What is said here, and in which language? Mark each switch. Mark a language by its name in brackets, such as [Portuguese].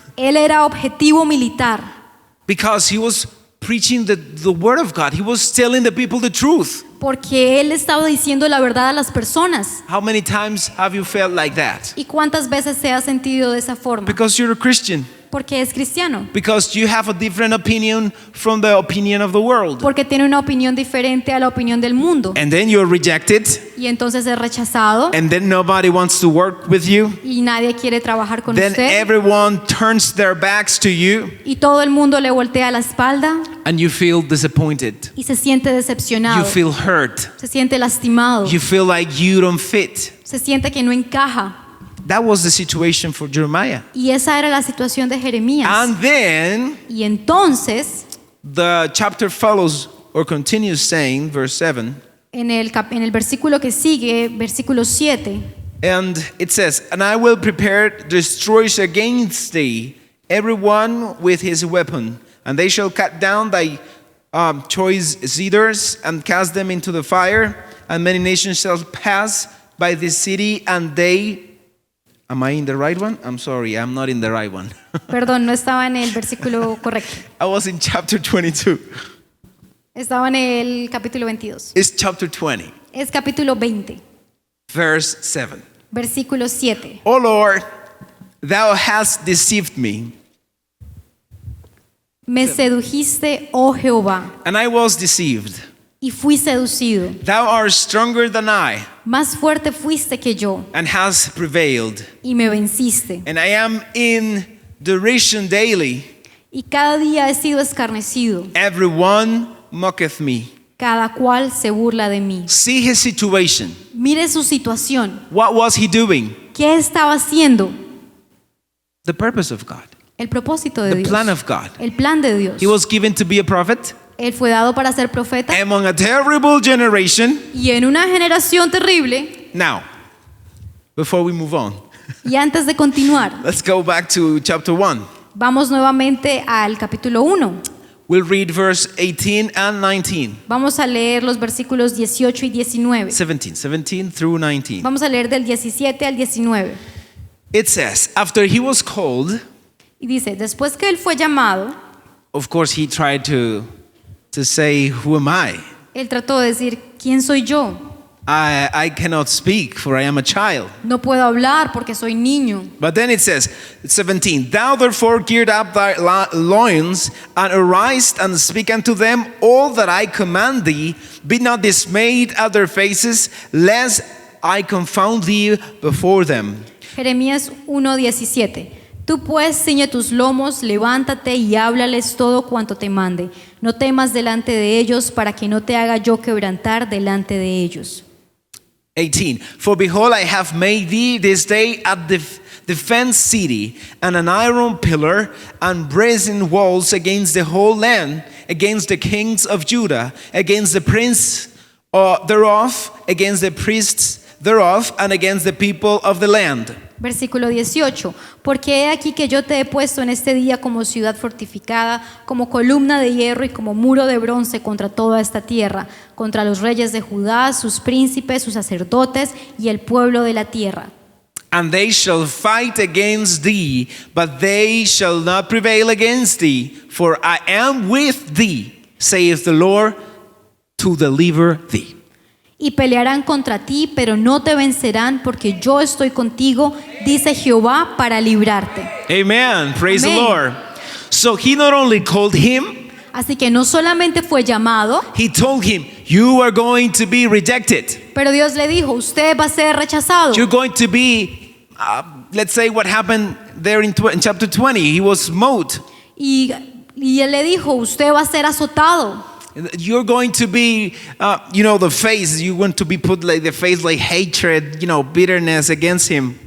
[Spanish] Él era objetivo militar [English] because he was preaching the word of God. He was telling the people the truth. [Spanish] porque él estaba diciendo la verdad a las personas. [English] How many times have you felt like that? [Spanish] ¿Y cuántas veces se ha sentido de esa forma? [English] Because you're a Christian. [Spanish] Porque es cristiano. [English] Because you have a different opinion from the opinion of the world. [Spanish] Porque tiene una opinión diferente a la opinión del mundo. [English] And then you're rejected. [Spanish] Y entonces es rechazado. [English] And then nobody wants to work with you. [Spanish] Y nadie quiere trabajar con [English] Then [Spanish] usted. [English] everyone turns their backs to you. [Spanish] Y todo el mundo le voltea la espalda. [English] And you feel disappointed. [Spanish] Y se siente [English] You [Spanish] decepcionado. [English] feel hurt. [Spanish] Se siente lastimado. [English] You feel like you don't fit. [Spanish] Se siente que no encaja. [English] That was the situation for Jeremiah. [Spanish] Y esa era la situación de Jeremías. [English] And then [Spanish] Y entonces, [English] the chapter follows or continues saying, verse 7, [Spanish] en el versículo que sigue, versículo 7, [English] and it says, And I will prepare destroyers against thee, everyone with his weapon, and they shall cut down thy choice cedars and cast them into the fire, and many nations shall pass by this city, and they... Am I in the right one? I'm sorry, I'm not in the right one. [Spanish] perdón, no estaba en el versículo correcto. [English] I was in chapter 22. [Spanish] Estaba en el capítulo 22. [English] It's chapter 20, [Spanish] Es capítulo 20, [English] verse 7. [Spanish] versículo 7. [English] O Lord, thou hast deceived me, [Spanish] Me sedujiste, oh Jehová, [English] and I was deceived. [Spanish] y fui seducido. [English] Thou art stronger than I, [Spanish] Más fuerte fuiste que yo, [English] and hast prevailed. [Spanish] y me venciste. [English] And I am in derision daily. [Spanish] Y cada día he sido escarnecido. [English] Everyone mocketh me. [Spanish] Cada cual se burla de mí. [English] See his situation. [Spanish] Mire su situación. [English] What was he doing? [Spanish] ¿Qué estaba haciendo? [English] The purpose of God, [Spanish] El propósito de [English] the [Spanish] Dios. [English] plan of God. [Spanish] El plan de Dios. [English] He was given to be a prophet [Spanish] Él fue dado para ser profeta. [English] among a terrible generation. [Spanish] Y en una generación terrible. [English] Now, before we move on, [Spanish] Y antes de continuar, [English] let's go back to chapter 1. [Spanish] vamos nuevamente al capítulo 1. [English] We'll read verse 18 and 19. [Spanish] Vamos a leer los versículos 18 y 19. [English] 17 through 19. [Spanish] Vamos a leer del 17 al 19. [English] It says, after he was called, [Spanish] Y dice, después que él fue llamado, [English] of course he tried to say, who am I? [Spanish] él trató de decir, ¿quién soy yo? [English] I cannot speak, for I am a child. [Spanish] No puedo hablar porque soy niño. [English] But then it says, 17, thou therefore gird up thy loins, and arise and speak unto them all that I command thee. Be not dismayed at their faces, lest I confound thee before them. [Spanish] Jeremías 1:17. Tú pues ciñe tus lomos, levántate y háblales todo cuanto te mande. No temas delante de ellos, para que no te haga yo quebrantar delante de ellos. [English] 18, for behold, I have made thee this day a defense city, and an iron pillar, and brazen walls against the whole land, against the kings of Judah, against the prince thereof, against the priests thereof, and against the people of the land. [Spanish] Versículo 18. Porque he aquí que yo te he puesto en este día como ciudad fortificada, como columna de hierro y como muro de bronce contra toda esta tierra, contra los reyes de Judá, sus príncipes, sus sacerdotes y el pueblo de la tierra. [English] And they shall fight against thee, but they shall not prevail against thee, for I am with thee, saith the Lord, to deliver thee. [Spanish] Y pelearán contra ti, pero no te vencerán, porque yo estoy contigo, dice Jehová, para librarte. [English] Amen. Praise the Amen. Lord. So he not only called him, [Spanish] Así que no solamente fue llamado, [English] he told him, you are going to be rejected. [Spanish] pero Dios le dijo, usted va a ser rechazado. [English] You're going to be, let's say what happened there in chapter 20. He was smote. [Spanish] Y él le dijo, usted va a ser azotado. [English] You're going to be, the face, you're going to be put like the face like hatred, bitterness against him.